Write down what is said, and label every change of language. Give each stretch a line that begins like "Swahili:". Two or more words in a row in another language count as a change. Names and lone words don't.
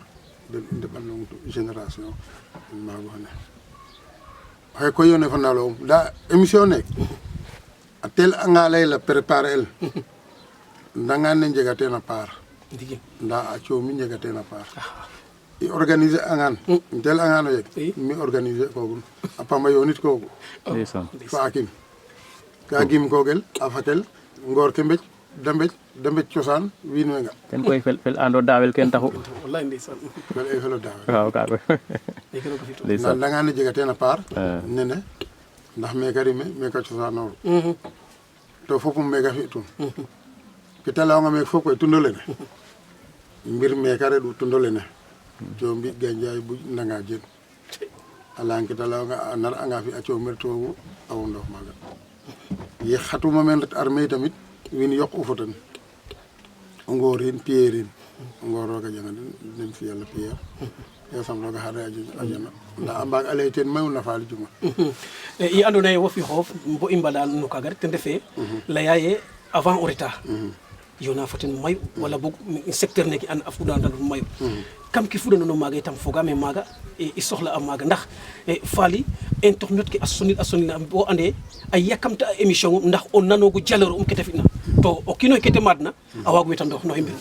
Serer: den i ndeɓanong génération maago xane oxe koy yone fo nawle nda émission ne a tel anga layla préparer el Ndangan ne njega teen a part nda a coomi njega teen a part i organiser angan im tel angano yeg mi organiser kogun a pamba yonit kogu fa akim ka gim kogel a fatel ngor ke mbéj dembe cosaan wiin we nga ten koy fel ando daawel ken taxu wallahi ndeysaan fel e felo daawe waaw ka koy day gën a ko fi ndeysaan nda nga ne jega teen a paar nene ndax meka rime meka cosaanoru to fopum meka fi tun ke ta layonga meek fop koy tundo lene mbir meka reɗ'u tundo lene coombi ganjaay buj ndanga jen a leyan ke ta layonga a nar anga fi a coomir toogu a wondof maaga ye xatuma meen ret armée tamit wiin yoq u fo ten o ngoorin piyeerin o ngoor rooga janga den fi yàlla piyeer yasam rooga xare a jana nda a mbaag a lay teen mayu na faali juma i andoona yee wo fi xoof bo i mbada no kaaga rek ten refee laya ye avant o reta yona fo ten mayu wala boog secteur neke an a fuɗanan mayu kam ke fuɗanoona maaga itam fogaame maaga i soxla a maaga ndax Faly internet ke a sonil bo ande a yakamta a émission um ndax o nanoogu jaleero um kete fina to o kiino xe kete maadna a waagu wetandoox no i mbiru